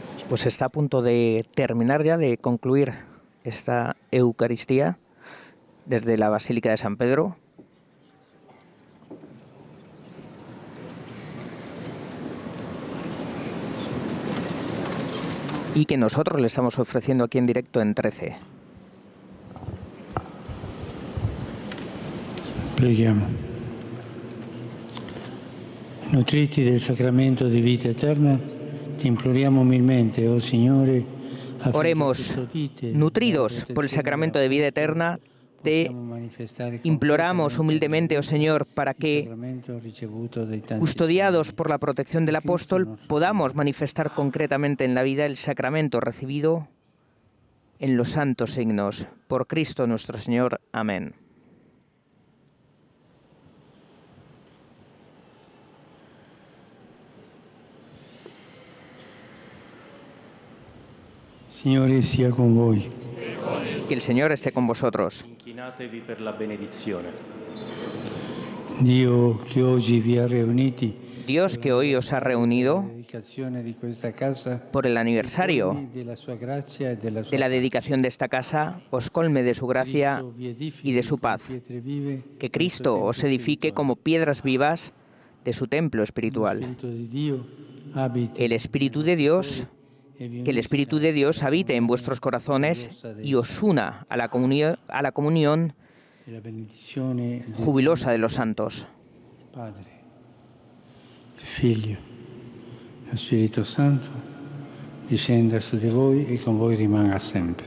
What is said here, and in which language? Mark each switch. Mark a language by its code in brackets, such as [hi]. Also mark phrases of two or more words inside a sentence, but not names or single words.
[es] Pues está a punto de terminar ya, de concluir esta Eucaristía desde la Basílica de San Pedro. Y que nosotros le estamos ofreciendo aquí en directo en 13. [it] Preghiamo. Nutriti del sacramento di vita eterna, ti imploriamo umilmente, oh Signore. [es] Oremos, nutridos por el sacramento de vida eterna, te imploramos humildemente, oh Señor, para que, custodiados por la protección del apóstol, podamos manifestar concretamente en la vida el sacramento recibido en los santos signos. Por Cristo nuestro Señor. Amén. [it] Signore sia con voi. [es] Que el Señor esté con vosotros. [it] Inchinatevi per la benedizione. Dio che oggi vi ha riuniti [es] Dios, que hoy os ha reunido por el aniversario de la dedicación de esta casa, os colme de su gracia y de su paz. Que Cristo os edifique como piedras vivas de su templo espiritual. El Espíritu de Dios, que el Espíritu de Dios habite en vuestros corazones y os una a la comunión jubilosa de los santos. [it] Padre, Figlio e Spirito Santo, discenda su di voi e con voi rimanga sempre.